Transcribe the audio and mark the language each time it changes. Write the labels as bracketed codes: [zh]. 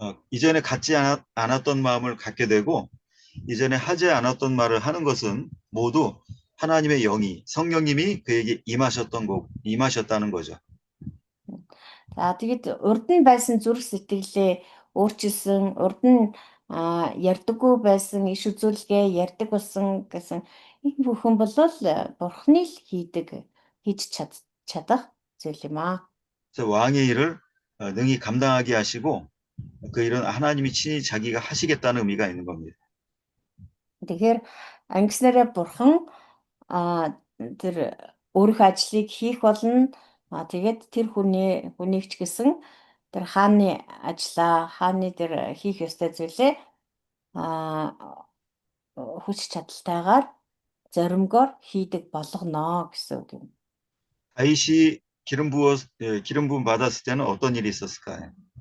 [ko] 이전에 갖지 않았던 마음을 갖게 되고 이전에 하지 않았던 말을 하는 것은 모두 하나님의 영이 성령님이 그에게 임하셨다는 거죠. [mn] За тэгэд урд нь байсан зүрх сэтгэлээ өөрчилсөн, урд нь ярьдаггүй байсан иш үзүүлгээ ярьдаг болсон гэсэн энэ бүхэн бол бурхны л хийж чадах зүйл юм аа. [ko] 그래서 왕의 일을 능히 감당하게 하시고 그 일은 하나님이 친히 자기가 하시겠다는 의미가 있는 겁니다. [mn] Тэгэхээр ангиснараа бурхан тэр өөрийнхөө ажлыг хийх болно. Тэгээд тэр хүнийг ч гэсэн тэр хааны ажлаа, хааны тэр хийх ёстой зүйлээ хүч чадалтайгаар зоримгоор хийдэг болгоно гэсэн үг юм. [ko] 다윗이 기름 부음 받았을 때는 어떤 일이 있었을까요?